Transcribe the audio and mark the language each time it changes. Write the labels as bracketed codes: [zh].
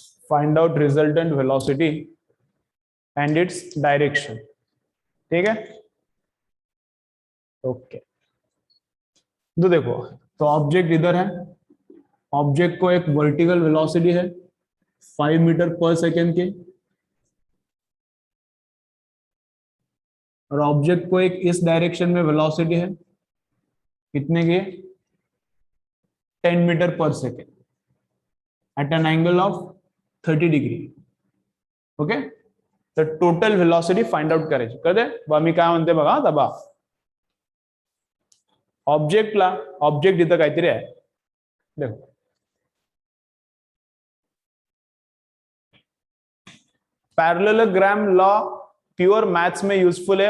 [en] Find out resultant velocity and its direction. [hi] ठीक है, okay. तो देखो, तो ऑब्जेक्ट इधर है, ऑब्जेक्ट को एक वर्टिकल वेलोसिटी है 5 मीटर पर सेकेंड की, और ऑब्जेक्ट को एक इस डायरेक्शन में वेलोसिटी है कितने की? [en] 10 metre per second at an angle of 30 degree. [mr] Okay, तर टोटल व्हेलॉसिटी फाइंड आउट करायची. कळते बा मी काय म्हणते बघा. आता बा ऑब्जेक्टला, ऑब्जेक्ट इथं काहीतरी आहे. [hi] देखो पैरेललोग्राम लॉ प्युअर मॅथ्स में यूजफुल [mr] आहे.